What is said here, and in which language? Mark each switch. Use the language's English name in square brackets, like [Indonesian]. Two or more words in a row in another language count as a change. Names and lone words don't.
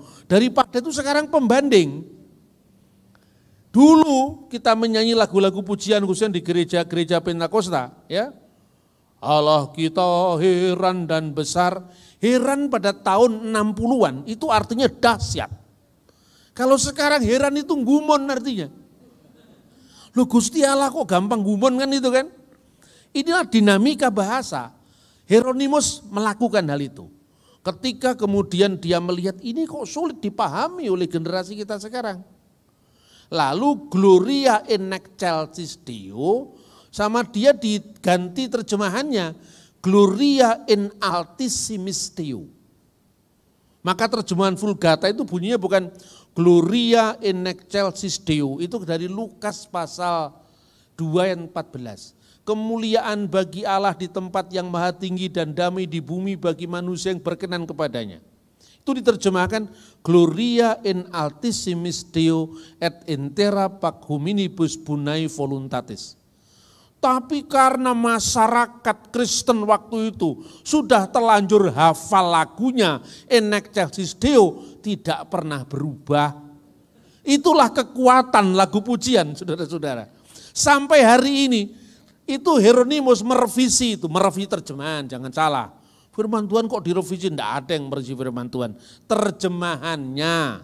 [Indonesian] Daripada itu sekarang pembanding. Dulu kita menyanyi lagu-lagu pujian khususnya di gereja-gereja Pentakosta, ya. Allah kita heran dan besar. Heran pada tahun 60-an itu artinya dahsyat. Kalau sekarang heran itu gumon artinya. [Javanese] Loh Gusti Allah kok gampang gumon kan itu kan. [Indonesian] Inilah dinamika bahasa. Hieronymus melakukan hal itu. Ketika kemudian dia melihat ini kok sulit dipahami oleh generasi kita sekarang. Lalu Gloria in Excelsis Deo sama dia diganti terjemahannya [Latin] Gloria in Altissimis Deo. [Indonesian] Maka terjemahan Vulgata itu bunyinya bukan Gloria in Excelsis Deo, itu dari Lukas pasal 2 ayat 14. Kemuliaan bagi Allah di tempat yang maha tinggi dan damai di bumi bagi manusia yang berkenan kepadanya. Itu diterjemahkan [Latin] Gloria in Altissimis Deo et in terra pac hominibus bonae voluntatis. [Indonesian] Tapi karena masyarakat Kristen waktu itu sudah terlanjur hafal lagunya [Latin] in excelsis Deo, [Indonesian] tidak pernah berubah. Itulah kekuatan lagu pujian, saudara-saudara. Sampai hari ini itu Hieronymus merevisi terjemahan, jangan salah. Firman Tuhan kok direvisi? Tidak ada yang merevisi firman Tuhan. Terjemahannya.